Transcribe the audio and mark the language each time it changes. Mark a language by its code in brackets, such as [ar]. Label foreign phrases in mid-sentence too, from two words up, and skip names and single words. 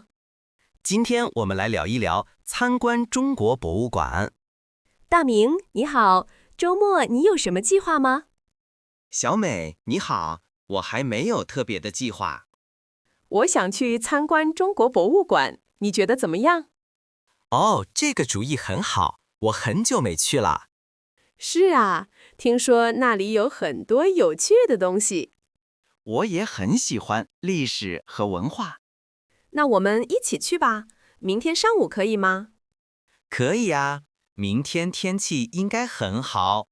[zh] 今天我們來聊一聊參觀中國博物館。大明，你好，週末你有什麼計劃嗎？小美，你好，我還沒有特別的計劃。我想去參觀中國博物館，你覺得怎麼樣？哦，這個主意很好，我很久沒去了。是啊，聽說那裡有很多有趣的東西。我也很喜歡歷史和文化。那我們一起去吧，明天上午可以嗎？可以啊，明天天氣應該很好。